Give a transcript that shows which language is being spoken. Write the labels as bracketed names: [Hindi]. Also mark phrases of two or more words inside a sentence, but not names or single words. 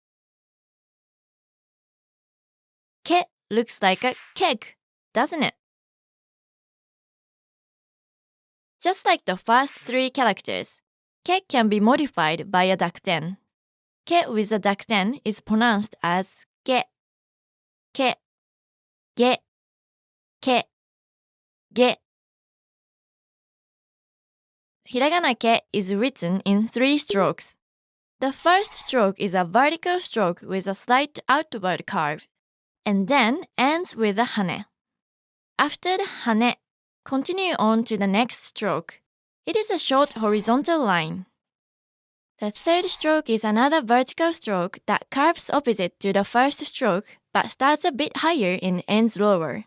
[English] Ke looks like a keg, doesn't it? Just like the first 3 characters, ke can be modified by a dakuten. ke with a dakten is pronounced as ke, ge, ke, ge. Hiragana ke is written in 3 strokes. The first stroke is a vertical stroke with a slight outward curve, and then ends with a hane. After the hane, continue on to the next stroke. It is a short horizontal line. The third stroke is another vertical stroke that curves opposite to the first stroke but starts a bit higher and ends lower.